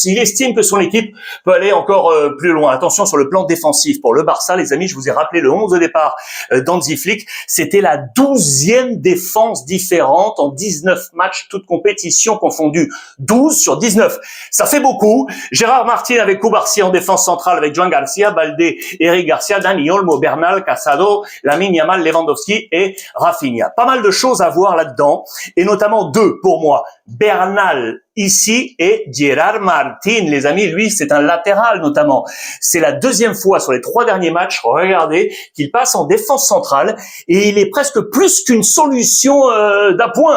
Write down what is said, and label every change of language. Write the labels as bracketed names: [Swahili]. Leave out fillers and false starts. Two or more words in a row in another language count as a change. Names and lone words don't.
[French] Il estime que son équipe peut aller encore plus loin. Attention sur le plan défensif. Pour le Barça, les amis, je vous ai rappelé le 11 de départ d'Hansi Flick. C'était la 12e défense différente en 19 matchs, toutes compétitions confondues. 12 sur 19. Ça fait beaucoup. Gérard Martin avec Cubarsí en défense centrale avec Joan Garcia, Baldé, Eric Garcia, Dani Olmo, Bernal, Casado, Lamine Yamal, Lewandowski et Rafinha. Pas mal de choses à voir là-dedans, et notamment deux pour moi. Bernal ici et Gerard Martin, les amis, lui c'est un latéral notamment. C'est la deuxième fois sur les 3 derniers matchs, regardez, qu'il passe en défense centrale, et il est presque plus qu'une solution d'appoint.